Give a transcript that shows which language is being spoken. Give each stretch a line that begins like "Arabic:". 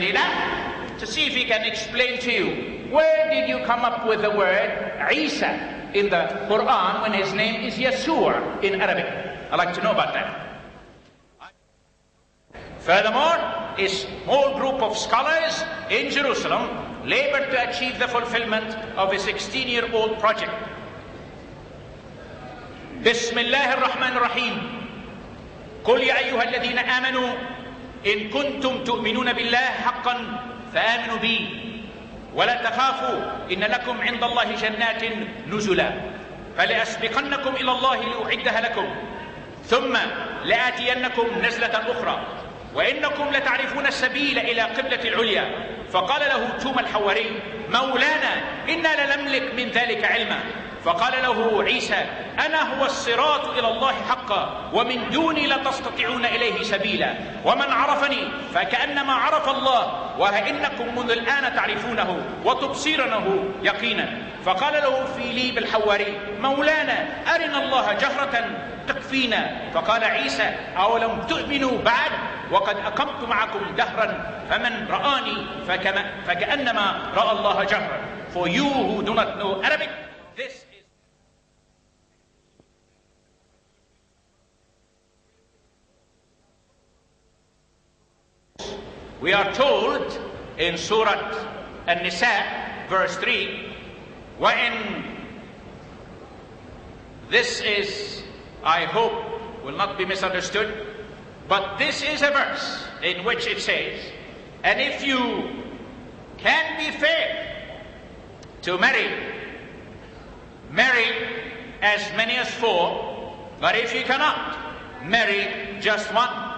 English: Dina to see if he can explain to you, where did you come up with the word Isa in the Quran when his name is Yeshua in Arabic? I'd like to know about that. Furthermore, a small group of scholars in Jerusalem labored to achieve the fulfillment of a 16-year-old project.
Arabic: Bismillah ar-Rahman ar-Rahim. قل يا أيها الذين آمنوا إن كنتم تؤمنون بالله حقا فآمنوا بي ولا تخافوا إن لكم عند الله جنات نزلا فلأسبقنكم إلى الله لأعدها لكم ثم لآتينكم نزلة أخرى وإنكم لتعرفون السبيل إلى قبلة العليا فقال له توما الحواري مولانا إنا لنملك من ذلك علما فقال له عيسى أنا هو الصراط إلى الله حقا ومن دوني لا تستطيعون إليه سبيلا ومن عرفني فكأنما عرف الله وإنكم منذ الآن تعرفونه وتبصرونه يقينا فقال له فيليب الحواري مولانا أرنا الله جهرة تكفينا فقال عيسى أولم تؤمنوا بعد وقد أقمت معكم دهرا فمن رآني فكأنما رأى الله جهرا.
English: For you who do not know Arabic, this is... We are told in Surah An-Nisa, verse 3, wherein this is, I hope, will not be misunderstood, but this is a verse in which it says, and if you can be fair to marry as many as 4, but if you cannot, marry just one.